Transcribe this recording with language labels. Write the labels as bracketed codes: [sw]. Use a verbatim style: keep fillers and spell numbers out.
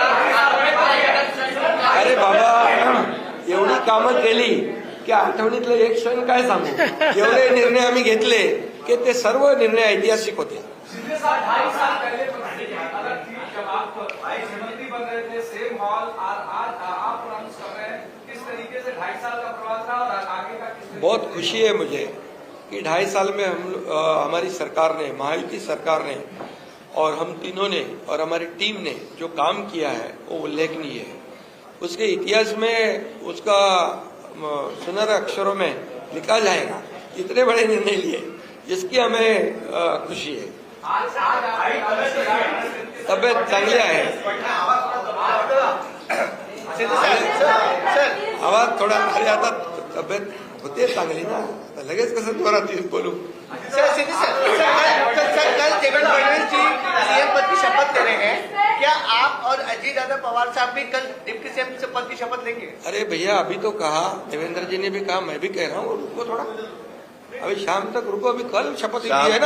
[mr] अरे बाबा, एवढी कामं केली की आठवणीतलं एक क्षण काय सांगू. एवढे निर्णय आम्ही घेतले की ते सर्व निर्णय ऐतिहासिक होते. [hi] शिंदे साहब ढाई साल पहले प्रधानमंत्री अदालत की जब आप भाई जयमंत्री बन रहे थे, सेम हॉल और आज आप अनाउंस कर रहे हैं, किस तरीके से ढाई साल का प्रवास था और आगे का किस तरीके बहुत खुशी है मुझे कि ढाई साल में हम लो- अ, हमारी सरकार ने, महायुति सरकार ने और हम तीनों ने और हमारी टीम ने जो काम किया है वो उल्लेखनीय है. उसके इतिहास में उसका म, सुनहरे अक्षरों में लिखा जाएगा इतने बड़े निर्णय लिए, जिसकी हमें अ, खुशी है. आज आज आप [mr] तब्येत चांगली आहे. शिंदे साहेब, सर सर आवाज थोडा, अरे आता तब्येत होते चांगली ना, आता लगेच कसं जोरात येईल बोलू. [hi] सर सिद्धि सर सर कल कल सर कल देवेंद्र फडणवीस जी सीएम पद की शपथ ले रहे हैं, क्या आप और अजीत दादा पवार साहब भी कल डिप्टी सीएम से पद की शपथ लेंगे? अरे भैया अभी तो कहा, देवेंद्र जी ने भी कहा, मैं भी कह रहा हूँ रुको थोड़ा, अभी शाम तक रुको, अभी कल शपथ ली है ना,